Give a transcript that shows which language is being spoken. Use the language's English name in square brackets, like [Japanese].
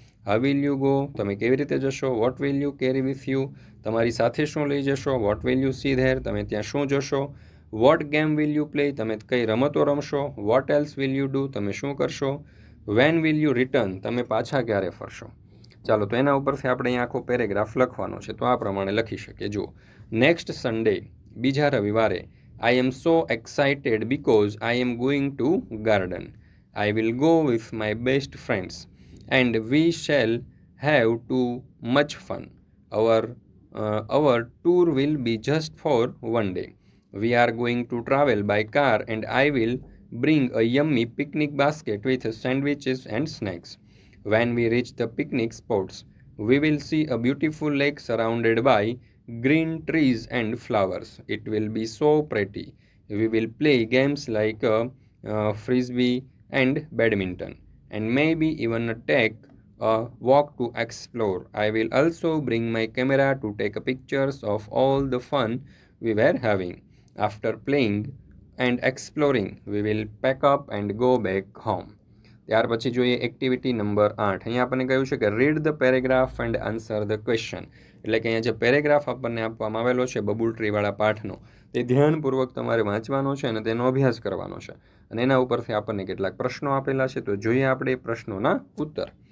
[English] how will you go, [Gujarati] તમે કેવી રીતે જશો? [English] what will you carry with you, [Gujarati] તમારી સાથે શું લઈ જશો? [English] what will you see there, [Gujarati] તમે ત્યાં શું જોશો? [English] what game will you play, [Gujarati] તમે કઈ રમતો રમશો? [English] what else will you do, [Gujarati] તમે શું કરશો? [English] when will you return, [Gujarati] તમે પાછા ક્યારે ફરશો? ચાલો, તો એના ઉપરથી આપણે અહીંયા આખો પેરેગ્રાફ લખવાનો છે, તો આ પ્રમાણે લખી શકીએ. જુઓ, નેક્સ્ટ સન્ડે, બીજા રવિવારે, [English] I am so excited because I am going to garden. I will go with my best friends and we shall have too much fun. Our tour will be just for one day. We are going to travel by car and I will bring a yummy picnic basket with sandwiches and snacks. When we reach the picnic spots, we will see a beautiful lake surrounded by green trees and flowers. It will be so pretty. We will play games like frisbee and badminton, and maybe even take a walk to explore. I will also bring my camera to take pictures of all the fun we were having. After playing and exploring, we will pack up and go back home. [Gujarati] ત્યાર પછી જોઈએ activity number 8. અહીંયા આપણને કહ્યું છે કે [English] Read the paragraph and answer the question. [Gujarati] એટલે કે અહીંયા જે પેરેગ્રાફ આપણને આપવામાં આવેલો છે બબુલ ટ્રીવાળા પાઠનો, તે ધ્યાનપૂર્વક તમારે વાંચવાનો છે અને તેનો અભ્યાસ કરવાનો છે. અને એના ઉપરથી આપણને કેટલાક પ્રશ્નો આપેલા છે, તો જોઈએ આપણે પ્રશ્નોના ઉત્તર.